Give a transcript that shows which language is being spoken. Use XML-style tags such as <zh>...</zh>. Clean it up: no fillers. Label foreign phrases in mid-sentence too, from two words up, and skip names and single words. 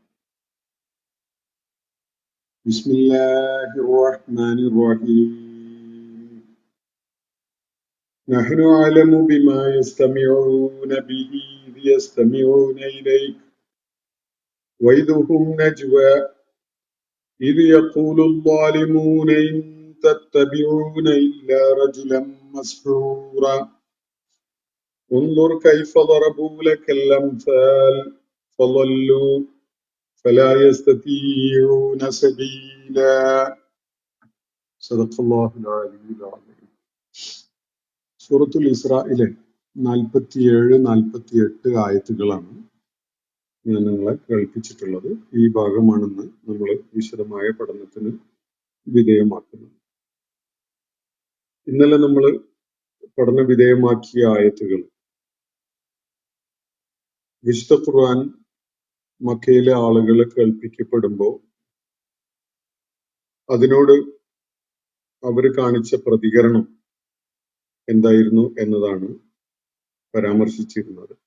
<ar>بسم الله الرحمن الرحيم. نحن أعلم بما يستمعون به إذ يستمعون إليك وإذ هم نجوى إذ يقول الظالمون إن تتبعون إلا رجلا مسحورا انظر كيف ضربوا لك الأمثال فضلوا فلا يستطيعون سبيلا. صدق الله العلي العظيم.</ar> <ml>സൂറത്തുൽ ഇസ്രായിലെ 47-48 ആയത്തുകളാണ് ഞാൻ നിങ്ങളെ കേൾപ്പിച്ചിട്ടുള്ളത്. ഈ ഭാഗമാണെന്ന് നമ്മൾ വിശദമായ പഠനത്തിന് വിധേയമാക്കുന്നത്. ഇന്നലെ നമ്മൾ പഠന വിധേയമാക്കിയ ആയത്തുകൾ വിശുദ്ധ ഖുർആൻ മക്കയിലെ ആളുകളെ കേൾപ്പിക്കപ്പെടുമ്പോൾ അതിനോട് അവർ കാണിച്ച പ്രതികരണം എന്തായിരുന്നു എന്നതാണ് പരാമർശിച്ചിരുന്നത്.</ml>